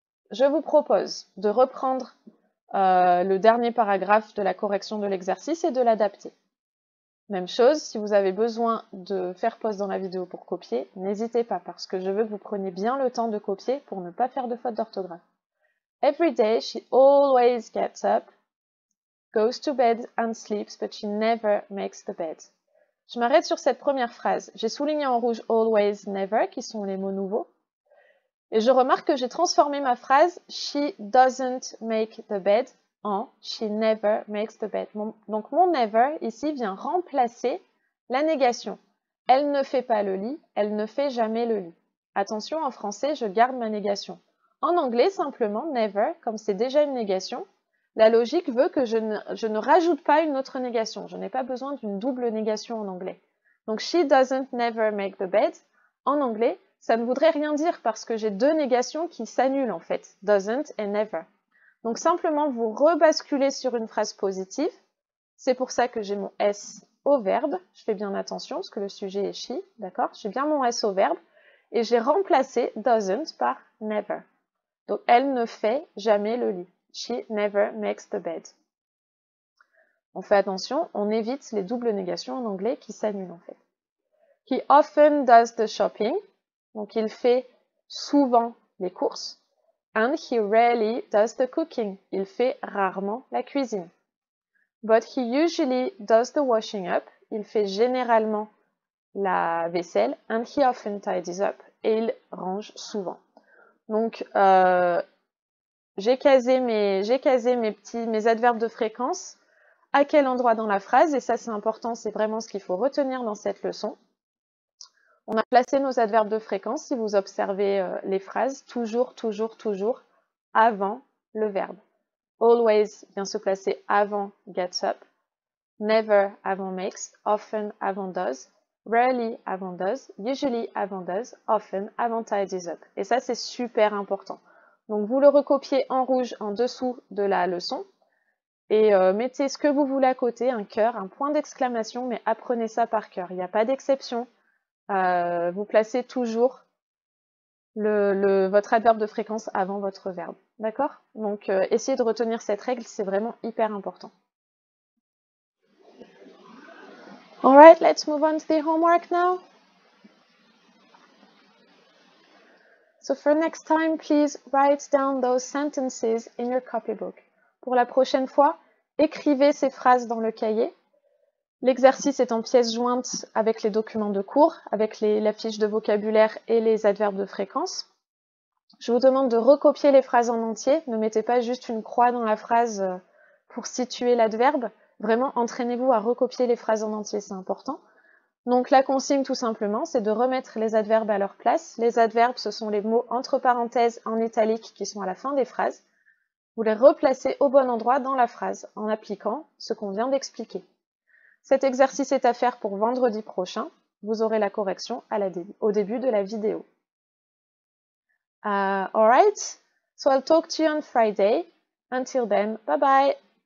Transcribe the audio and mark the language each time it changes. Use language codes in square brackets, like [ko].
[fr] Je vous propose de reprendre le dernier paragraphe de la correction de l'exercice et de l'adapter. Même chose, si vous avez besoin de faire pause dans la vidéo pour copier, n'hésitez pas parce que je veux que vous preniez bien le temps de copier pour ne pas faire de faute d'orthographe. [en] Every day she always gets up, goes to bed and sleeps, but she never makes the bed. [fr] Je m'arrête sur cette première phrase. J'ai souligné en rouge always, never, qui sont les mots nouveaux. Et je remarque que j'ai transformé ma phrase « She doesn't make the bed » en « She never makes the bed ». Donc mon never, ici, vient remplacer la négation. Elle ne fait pas le lit, elle ne fait jamais le lit. Attention, en français, je garde ma négation. En anglais, simplement, never, comme c'est déjà une négation, la logique veut que je ne rajoute pas une autre négation. Je n'ai pas besoin d'une double négation en anglais. [en] Donc, she doesn't never make the bed. [fr] En anglais, ça ne voudrait rien dire parce que j'ai deux négations qui s'annulent en fait, doesn't et never. Donc, simplement, vous rebasculez sur une phrase positive. C'est pour ça que j'ai mon S au verbe. Je fais bien attention parce que le sujet est she, d'accord? J'ai bien mon S au verbe. Et j'ai remplacé doesn't par never. Donc, elle ne fait jamais le lit. She never makes the bed. On fait attention, on évite les doubles négations en anglais qui s'annulent en fait. [en] He often does the shopping. [fr] Donc, il fait souvent les courses. [en] And he rarely does the cooking. [fr] Il fait rarement la cuisine. [en] But he usually does the washing up. [fr] Il fait généralement la vaisselle. And he often tidies up. Et il range souvent. Donc, j'ai casé mes adverbes de fréquence. À quel endroit dans la phrase? Et ça, c'est important, c'est vraiment ce qu'il faut retenir dans cette leçon. On a placé nos adverbes de fréquence, si vous observez les phrases, toujours, toujours, toujours avant le verbe. Always vient se placer avant gets up. Never avant makes. Often avant does. Rarely avant does. Usually avant does. Often avant tidies up. Et ça, c'est super important. Donc, vous le recopiez en rouge en dessous de la leçon. Et mettez ce que vous voulez à côté, un cœur, un point d'exclamation, mais apprenez ça par cœur. Il n'y a pas d'exception. Vous placez toujours votre adverbe de fréquence avant votre verbe. D'accord? Donc, essayez de retenir cette règle, c'est vraiment hyper important. [en] Alright, let's move on to the homework now. So for next time, please write down those sentences in your copybook. [fr] Pour la prochaine fois, écrivez ces phrases dans le cahier. L'exercice est en pièces jointes avec les documents de cours, avec la fiche de vocabulaire et les adverbes de fréquence. Je vous demande de recopier les phrases en entier. Ne mettez pas juste une croix dans la phrase pour situer l'adverbe. Vraiment, entraînez-vous à recopier les phrases en entier, c'est important. Donc la consigne, tout simplement, c'est de remettre les adverbes à leur place. Les adverbes, ce sont les mots entre parenthèses en italique qui sont à la fin des phrases. Vous les replacez au bon endroit dans la phrase en appliquant ce qu'on vient d'expliquer. Cet exercice est à faire pour vendredi prochain. Vous aurez la correction au début de la vidéo. [en] Alright, so I'll talk to you on Friday. Until then, bye bye!